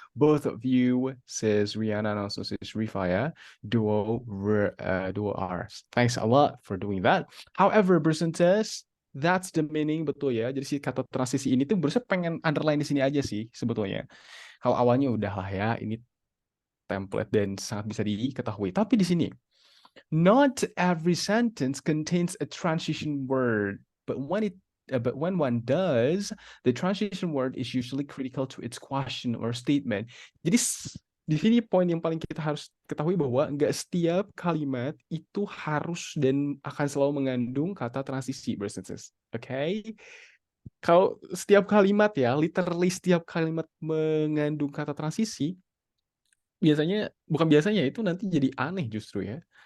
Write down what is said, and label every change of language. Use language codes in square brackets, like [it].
[en] Both of you, Sis Rihanna and also Sis Rifa, ya. Duo R's. Thanks a lot for doing that. However, Bersenses, that's the meaning, [id] betul ya. Jadi si kata transisi ini tuh Bersen pengen underline di sini aja sih sebetulnya. Kalau awalnya udah lah ya, ini template dan sangat bisa diketahui. Tapi di sini, [en] not every sentence contains a transition word, but when one does, the transition word is usually critical to its question or statement. [id] Jadi di sini poin yang paling kita harus ketahui bahwa nggak setiap kalimat itu harus dan akan selalu mengandung kata transisi, bersenses. Okay? Kalau setiap kalimat ya, literally setiap kalimat mengandung kata transisi, bukan biasanya itu nanti jadi aneh justru ya.